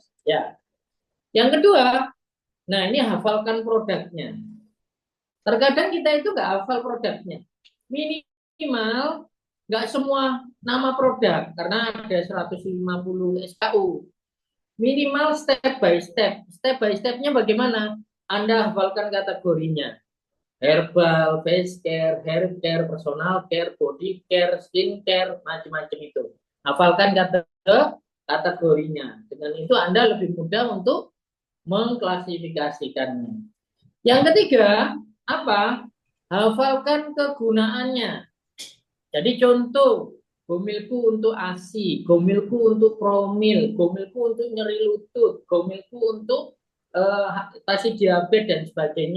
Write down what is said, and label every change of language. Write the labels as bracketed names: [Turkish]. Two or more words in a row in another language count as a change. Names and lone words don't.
[Indonesian] Ya. Yang kedua, nah ini hafalkan produknya. Terkadang kita itu nggak hafal produknya. Minimal nggak semua nama produk karena ada 150 SKU. Minimal [English] step by step. Step by stepnya [Indonesian] bagaimana? Anda hafalkan kategorinya. Herbal, [English] face care, hair care, personal care, body care, skin care, [Indonesian] macam-macam itu. Hafalkan kategorinya. Dengan itu Anda lebih mudah untuk mengklasifikasikannya. Yang ketiga, apa? Hafalkan kegunaannya. Jadi contoh, gomilku untuk ASI, gomilku untuk promil, gomilku untuk nyeri lutut, gomilku untuk atasi diabetes dan sebagainya.